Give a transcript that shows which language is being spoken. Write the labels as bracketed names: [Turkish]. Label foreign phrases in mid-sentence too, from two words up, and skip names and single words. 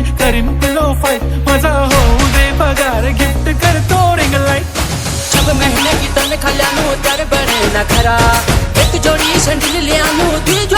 [Marathi] करीन पिलो फाईट माझा होऊ दे पगार गिफ्ट करतो रिंग लाईट [Garhwali] 6 महीने की तनख्वाह ल्यानु त्यार बने न खरा एक जोड़ी सैंडल ल्यानु